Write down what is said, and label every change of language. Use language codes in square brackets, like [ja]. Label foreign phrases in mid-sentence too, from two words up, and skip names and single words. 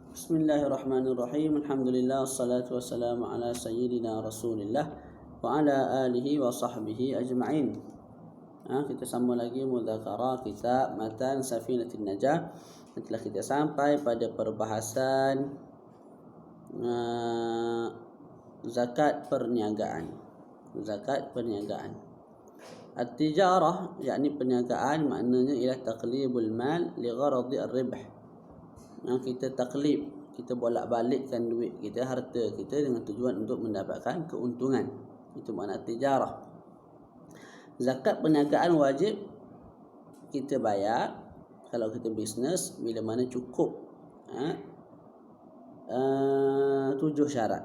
[ar] بسم الله الرحمن الرحيم الحمد لله والصلاة والسلام على سيدنا رسول الله وعلى آله وصحبه أجمعين. [ms] Kita sambung lagi mudzakarah kitab Matan Safinatin Najah. Telah kita sampai pada perbahasan zakat perniagaan. Zakat perniagaan. At-tijarah, yakni perniagaan, maknanya ialah [ar] تقليب المال لغرض الربح. [ms] Kita taklib, kita bolak-balikkan duit kita, harta kita dengan tujuan untuk mendapatkan keuntungan. Itu makna tijarah. Zakat perniagaan wajib kita bayar kalau kita bisnes bila mana cukup 7 syarat.